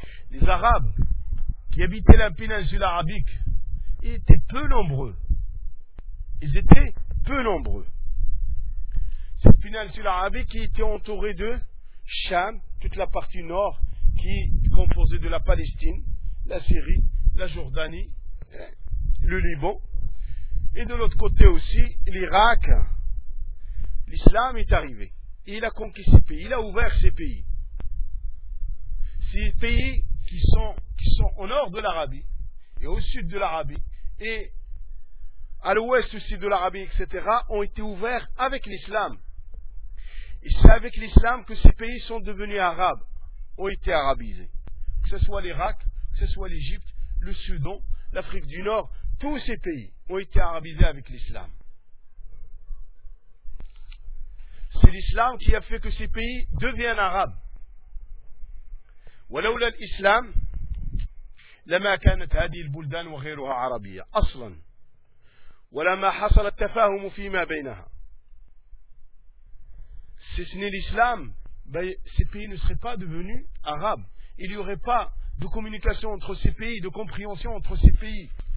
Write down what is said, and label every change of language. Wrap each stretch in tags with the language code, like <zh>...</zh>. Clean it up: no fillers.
<fr>les Arabes qui habitaient la péninsule arabique étaient peu nombreux ils étaient peu nombreux cette péninsule arabique qui était entourée de Cham, toute la partie nord qui est composée de la Palestine, la Syrie, la Jordanie, le Liban, et de l'autre côté aussi l'Irak. L'islam est arrivé et il a conquis ces pays, il a ouvert ces pays. Ces pays qui sont au nord de l'Arabie et au sud de l'Arabie et à l'ouest aussi de l'Arabie, etc., ont été ouverts avec l'islam. Et c'est avec l'islam que ces pays sont devenus arabes, ont été arabisés. Que ce soit l'Irak, que ce soit l'Égypte, le Soudan, l'Afrique du Nord, tous ces pays ont été arabisés avec l'islam. C'est l'islam qui a fait que ces pays deviennent arabes.</fr> <ar>ولولا الإسلام لما كانت هذه البلدان وغيرها عربية أصلا ولما حصل التفاهم فيما بينها.</ar> <fr>Si ce n'est l'islam, ben, ces pays ne seraient pas devenus arabes. Il n'y aurait pas de communication entre ces pays, de compréhension entre ces pays.</fr>